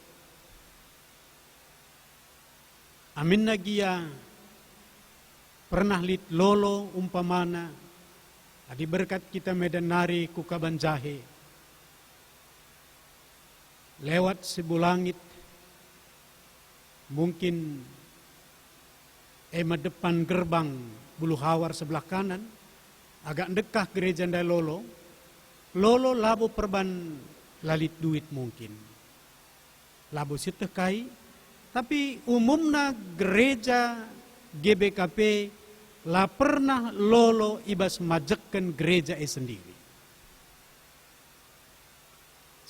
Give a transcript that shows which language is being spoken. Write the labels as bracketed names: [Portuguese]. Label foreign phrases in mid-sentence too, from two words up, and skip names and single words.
[Batak Karo] Amin nagia pernah lid lolo umpamana adi berkat kita medan nari kukaban jahe lewat sebulangit mungkin depan gerbang Bulu Hawar sebelah kanan agak dekah gereja nda Lolo labo perban lalit duit mungkin. Labo sitekai, tapi umumna gereja GBKP la pernah lolo ibas majekken gereja sendiri.